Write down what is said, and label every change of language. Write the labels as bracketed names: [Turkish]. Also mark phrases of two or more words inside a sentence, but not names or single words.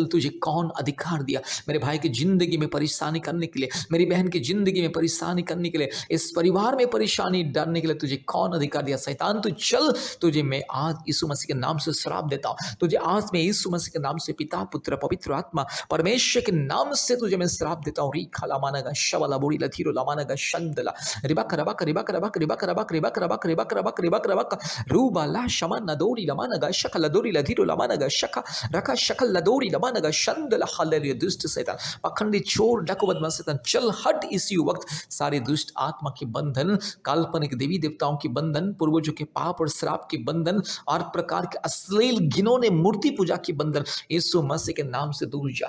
[Hindi] तुझे कौन अधिकार दिया मेरे भाई की जिंदगी में परेशानी करने के लिए, मेरी बहन की जिंदगी में परेशानी करने के लिए, इस परिवार में परेशानी डालने के लिए? तुझे कौन अधिकार दिया? शैतान तू चल। तुझे मैं आज यीशु मसीह के नाम से श्राप देता हूँ। तुझे आज मैं यीशु मसीह के नाम से पिता पुत्र पवित्र आत्मा परमेश्वर के नाम से तुझे मैं श्राप देता हूँ। री खाला मानागा शवला बुरी लथी lamanaga shandala ribaka rabaka ribaka rabaka ribaka rabaka ribaka rabaka ribaka rabaka ribaka rabaka ruba la shamana dori lamanaga shakala dori ladhiro lamanaga shaka raka shakala dori lamanaga shandala हालेलुया। दुष्ट शैतान, पखंडी चोर डाकू बदमाश शैतान, चल हट इसी वक्त। सारे दुष्ट आत्मा के बंधन, काल्पनिक देवी देवताओं के बंधन, पूर्वजों के पाप और श्राप के बंधन और प्रकार के अश्लील घिनौने मूर्ति पूजा के बंधन, यीशु मसीह के नाम से दूर जा।